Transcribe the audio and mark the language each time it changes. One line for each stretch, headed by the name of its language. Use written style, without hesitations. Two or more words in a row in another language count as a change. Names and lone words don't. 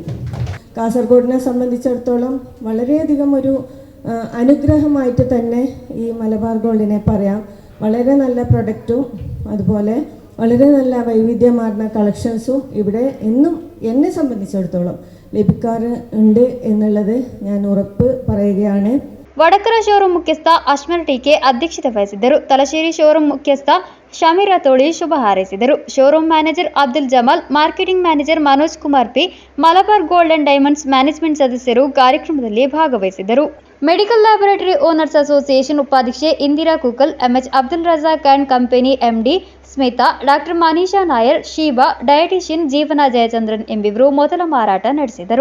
Malayalam: കാസർഗോഡിനെ സംബന്ധിച്ചിടത്തോളം വളരെയധികം ഒരു അനുഗ്രഹമായിട്ട് തന്നെ ഈ മലബാർ ഗോൾഡിനെ പറയാം. വളരെ നല്ല പ്രൊഡക്റ്റും അതുപോലെ വളരെ നല്ല വൈവിധ്യമാർന്ന കളക്ഷൻസും ഇവിടെ എന്നും എന്നെ സംബന്ധിച്ചിടത്തോളം ലഭിക്കാറുണ്ട് എന്നുള്ളത് ഞാൻ ഉറപ്പ് പറയുകയാണ്.
Kannada: ವಡಕರ ಶೋರೂಂ ಮುಖ್ಯಸ್ಥ ಅಶ್ಮರ್ ಟಿಕೆ ಅಧ್ಯಕ್ಷತೆ ವಹಿಸಿದ್ದರು. ತಲಶೇರಿ ಶೋರೂಂ ಮುಖ್ಯಸ್ಥ ಶಮೀರಾ ತೋಳಿ ಶುಭ ಹಾರೈಸಿದರು.
English: showroom manager
Kannada: ಅಬ್ದುಲ್ ಜಮಾಲ್,
English: marketing manager
Kannada: ಮನೋಜ್ ಕುಮಾರ್ ಪಿ, ಮಲಬಾರ್ ಗೋಲ್ಡ್ ಅಂಡ್ ಡೈಮಂಡ್ಸ್ ಮ್ಯಾನೇಜ್ಮೆಂಟ್ ಸದಸ್ಯರು ಕಾರ್ಯಕ್ರಮದಲ್ಲಿ ಭಾಗವಹಿಸಿದರು. ಮೆಡಿಕಲ್ ಲ್ಯಾಬೊರೇಟರಿ ಓನರ್ಸ್ ಅಸೋಸಿಯೇಷನ್ ಉಪಾಧ್ಯಕ್ಷೆ ಇಂದಿರಾ ಕುಕಲ್, ಎಂಎಚ್ ಅಬ್ದುಲ್ ರಜಾಕ್ ಅಂಡ್ ಕಂಪನಿ ಎಂಡಿ ಸ್ಮಿತಾ, ಡಾಕ್ಟರ್ ಮನೀಷಾ ನಾಯರ್, ಶೀಬಾ, ಡಯಟಿಷಿಯನ್ ಜೀವನ ಜಯಚಂದ್ರನ್ ಎಂಬಿವರು ಮೊದಲ ಮಾರಾಟ ನಡೆಸಿದರು.